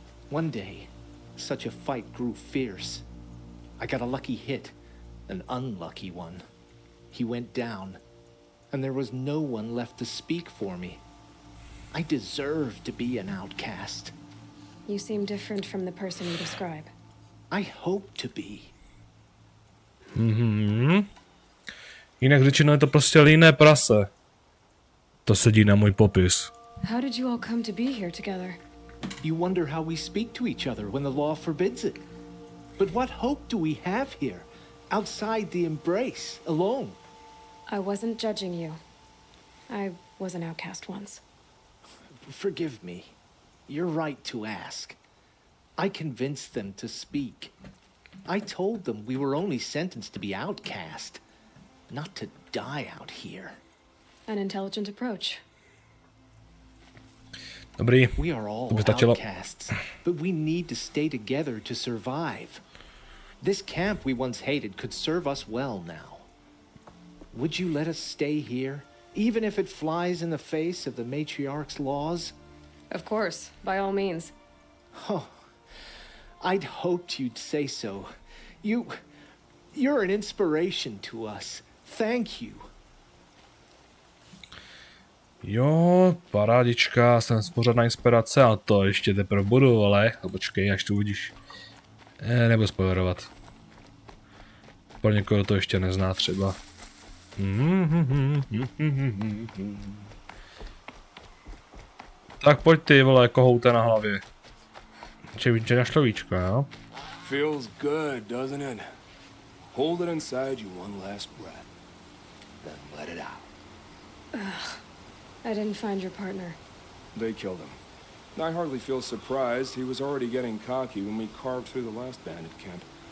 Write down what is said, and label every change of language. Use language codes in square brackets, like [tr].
[en] One day, such a fight grew fierce. I got a lucky hit, an unlucky one. He went down, and there was no one left to speak for me. I deserved to be an outcast. You seem different from the person you describe. I hope to be. [cs] Jinak řečeno je to prostě líné prase. To sedí na můj popis. [en] How did you all come to be here together? You wonder how we speak to each other when the law forbids it. But what hope do we have here, outside the embrace, alone? I wasn't judging you. I was an outcast once. Forgive me. You're right to ask. I convinced them to speak. I told them we were only sentenced to be outcast, not to die out here. An intelligent approach. [cs] Dobrý. [en] We are all [cs] To by stačilo. [en] outcasts, but we need to stay together to survive. This camp we once hated could serve us well now. Would you let us stay here, even if it flies in the face of the matriarch's laws? Of course, by all means. Oh, I'd hoped you'd say so. You're an inspiration to us. Thank you. [cs] Jo, parádička, jsem pořádná inspirace a to ještě teprve budu, ale počkej, až to uvidíš. Nebudu spoilerovat. Pro někoho to ještě nezná třeba. Tak pojď ty, vole, kohouta na hlavě. Čevíče na šlovíčka, jo? [en] Feels good, doesn't it? Hold it inside you one last breath, then let it out. I didn't find your partner. They killed him. I hardly feel surprised. He was already getting cocky when we carved through the last bandit camp.